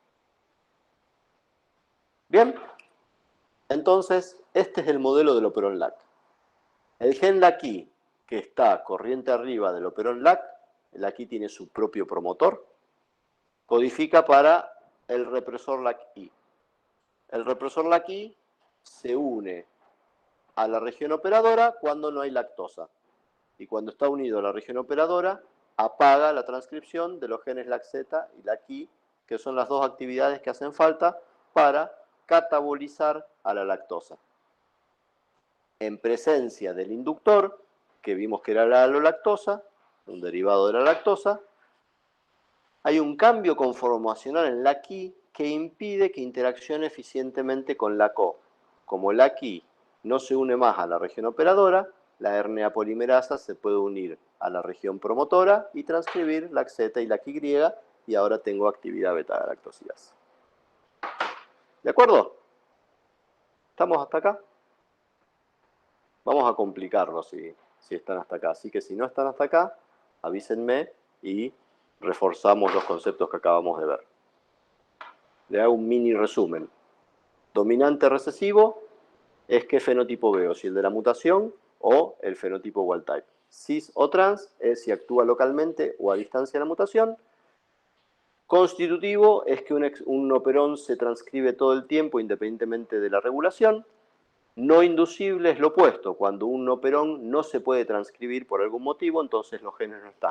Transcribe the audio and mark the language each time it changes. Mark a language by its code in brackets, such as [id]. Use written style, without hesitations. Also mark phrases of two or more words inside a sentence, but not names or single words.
[es] Bien, entonces este es el modelo del operón LAC. El gen LAC-I que está corriente arriba del operón LAC, el LAC-I tiene su propio promotor, codifica para el represor LAC-I. El represor LAC-I se une a la región operadora cuando no hay lactosa. Y cuando está unido a la región operadora, apaga la transcripción de los genes LAC-Z y LAC-I, que son las dos actividades que hacen falta para catabolizar a la lactosa. En presencia del inductor, que vimos que era la alolactosa, un derivado de la lactosa, hay un cambio conformacional en LAC-I que impide que interaccione eficientemente con LAC-O. Como LAC-I no se une más a la región operadora, la RNA polimerasa se puede unir a la región promotora y transcribir LAC-Z y LAC-Y, y ahora tengo actividad beta-galactosidasa. ¿De acuerdo? ¿Estamos hasta acá? Vamos a complicarlo si están hasta acá. Así que si no están hasta acá, avísenme y reforzamos los conceptos que acabamos de ver. Le hago un mini resumen. Dominante recesivo es qué fenotipo veo, si el de la mutación o el fenotipo [en] wild type. [es] Cis o trans es si actúa localmente o a distancia de la mutación. Constitutivo es que un operón se transcribe todo el tiempo independientemente de la regulación. No inducible es lo opuesto, cuando un operón no se puede transcribir por algún motivo, entonces los genes no están.